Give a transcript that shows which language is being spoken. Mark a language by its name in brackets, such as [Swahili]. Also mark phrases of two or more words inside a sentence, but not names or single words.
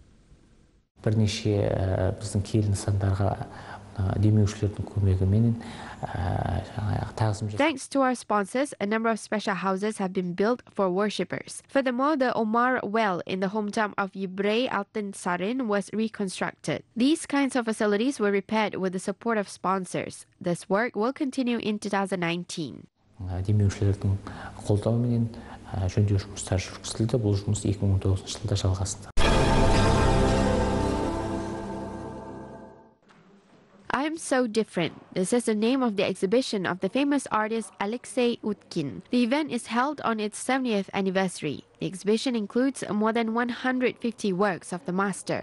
[English] Thanks to our sponsors, a number of special houses have been built for worshippers. Furthermore, the Omar well in the hometown of Yibrey Altın Sarin was reconstructed. These kinds of facilities were repaired with the support of sponsors. This work will continue in 2019. [Kazakh] Демеушілердің қолдауымен жөндеу жұмыстары жүргізілді. Бұл жұмыс 2019 жылда жалғасты. [English] I am so different. This is the name of the exhibition of the famous artist Alexey Utkin. The event is held on its 70th anniversary. The exhibition includes more than 150 works of the master.